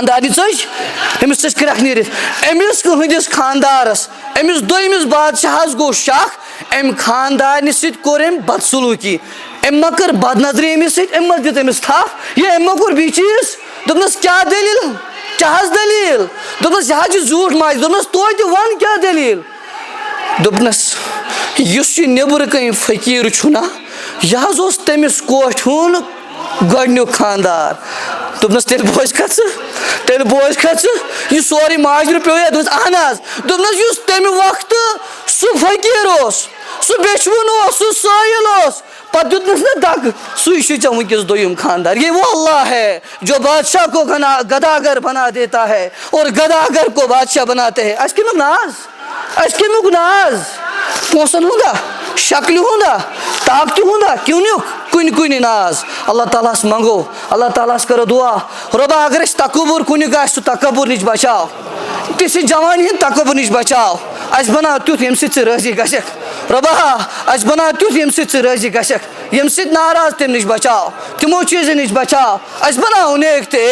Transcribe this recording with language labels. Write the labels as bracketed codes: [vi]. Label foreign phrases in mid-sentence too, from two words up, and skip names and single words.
[ks] ژٔج کرٛٮ۪کھ نیٖرِتھ أمِس ہٕنٛدِس خاندارس أمِس دوٚیمِس بادشاہس گوٚو شک أمۍ خاندارنہِ سۭتۍ کوٚر أمۍ بدسلوٗکی أمۍ ما کٔر بد نظری أمِس سۭتۍ أمۍ ما دِژ أمِس تھپھ یا أمۍ ما کوٚر بیٚیہِ چیٖز دوٚپنس کیٛاہ دٔلیٖل کیٛاہ حظ دٔلیٖل دوٚپنس یہِ حظ چھِ زیوٗٹھ ماجہِ دوٚپنس توتہِ وَن کیٛاہ دٔلیٖل دوٚپنس یُس یہِ نیٚبرٕ کَنۍ فقیٖر چھُنہ یہِ حظ اوس تٔمِس کوٹھِ ہُنٛد گۄڈنیُک خاندار دوٚپنس تیٚلہِ بوزکھا ژٕ یہِ سورُے ماجرٕ پیوٚو یا دوٚپنس اہن حظ دوٚپنس یُس تمہِ وقتہٕ سُہ فقیٖر اوس سُہ بیچھوُن اوس سُہ سٲیِل اوس پتہٕ دیُتنس نہ دکہٕ سُے چھُ ژےٚ وٕنکیٚس دوٚیِم خاندار [ur] یہ وہ اللہ ہے جو بادشاہ کو گداگر بنا دیتا ہے اور گداگر کو بادشاہ بناتے ہیں [ks] اَسہِ کمیُک ناز پونٛسن ہُنٛدا شکلہِ ہُنٛدا طاقتہِ ہُنٛدا کُنہِ ناز اللہ تعالیٰ ہس منگو اللہ تعالیٰ ہس کرو دعا رۄبا اگر اَسہِ تکبر کُنیُک آسہِ سُہ تکبر نِش بچاو تِژھِ جوانی ہِنٛدۍ تکبر نِش بچاو اَسہِ بناو تیُتھ ییٚمہِ سۭتۍ ژٕ راضی گژھکھ رۄبا اَسہِ بناو تیُتھ ییٚمہِ سۭتۍ ژٕ راضی گژھکھ ییٚمہِ سۭتۍ ناراض تمہِ نِش بچاو تِمو چیٖزو نِش بچاو اَسہِ بناو نیک